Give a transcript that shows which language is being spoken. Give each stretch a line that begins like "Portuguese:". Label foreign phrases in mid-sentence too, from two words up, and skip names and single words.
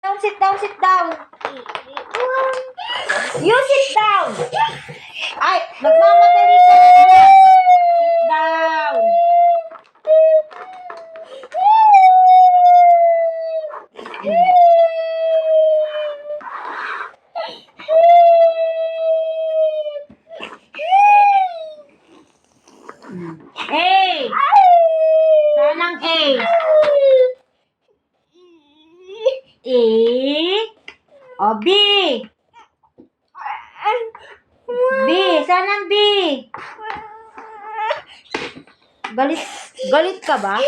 English: down, sit down, sit down. You sit down.
Filipino: Ay, nagmamadali ka na.
English: Sit down. A.
Filipino: Saan ang A? A. O, B. B. Saan ang B? Galit ka ba?